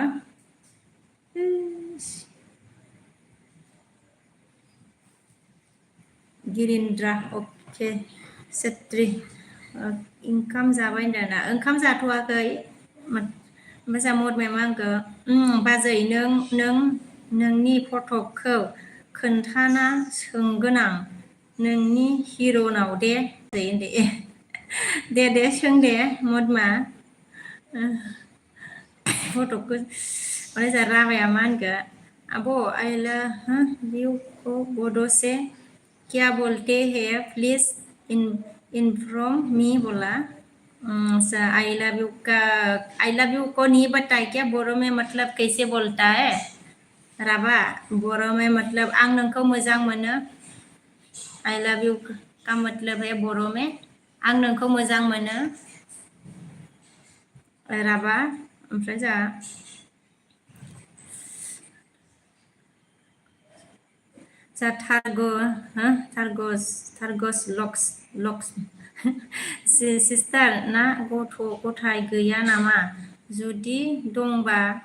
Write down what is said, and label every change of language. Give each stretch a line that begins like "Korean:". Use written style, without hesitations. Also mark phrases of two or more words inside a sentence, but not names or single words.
Bodo: गिरिन्द्रा अके सेत्री ओंखाम जाबाय होनदों आरोना ओंखाम जाथ'वाखै मोजां मरमाया मा होनखो बाजै नोंनि फटकखौ खोन्थाना सोंगोन आं नोंनि हिर'नाव दे दे सों दे मदमा फटकखौ माने जा राबाया मा होनखो आब'
English: I love you
Hindi: को बोडो से क्या बोलते हैं
English: please inform me
Hindi: बोला
English: I love you
Hindi: को नहीं बताए क्या बोरो में मतलब कैसे बोलता है राबा बोरो में मतलब
Bodo: आं नोंखौ मोजां मोनो
English: I love you
Hindi: का मतलब है बोरो में
Bodo: आं नोंखौ मोजां मोनो राबा ओमफ्राय जा थारगस लक्स सिस्टार ना गथ' गथाय गैया नामा जुदि दंबा